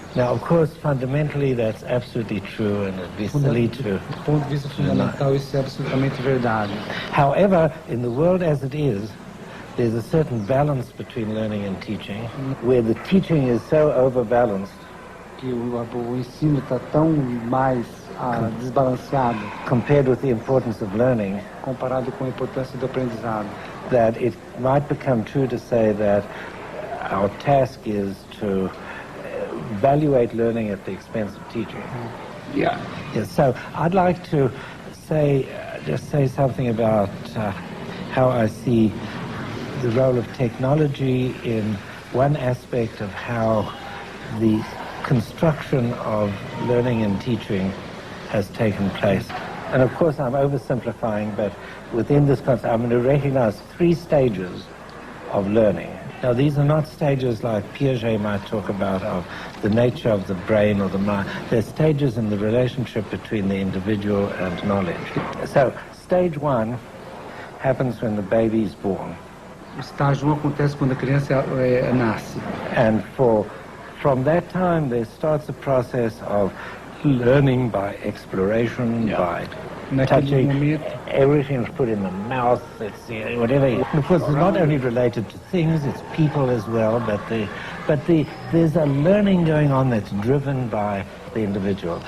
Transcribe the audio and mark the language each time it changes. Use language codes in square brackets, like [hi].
[en] Now, of course, fundamentally, that's absolutely true, and it'd be silly to... [pt] Do ponto de vista fundamental, isso é absolutamente verdade. [en] However, in the world as it is, there's a certain balance between learning and teaching, where the teaching is so overbalanced. [pt] Que o ensino está tão mais desbalanceado, [en] compared with the importance of learning, [pt] comparado com a importância do aprendizado, [en] that it might become true to say that our task is to evaluate learning at the expense of teaching. Yeah. So I'd like to say, just say something about how I see the role of technology in one aspect of how the construction of learning and teaching has taken place. And of course I'm oversimplifying, but within this concept I'm going to recognize 3 stages of learning. Now these are not stages like Piaget might talk about of the nature of the brain or the mind. They're stages in the relationship between the individual and knowledge. So stage 1 happens when the baby is born. [pt] O estágio 1 acontece quando a criança nasce. [en] And from that time there starts a process of learning by exploration, by touching. Everything's put in the mouth, it's whatever. And of course, it's not only related to things, it's people as well, but there's a learning going on that's driven by the individual.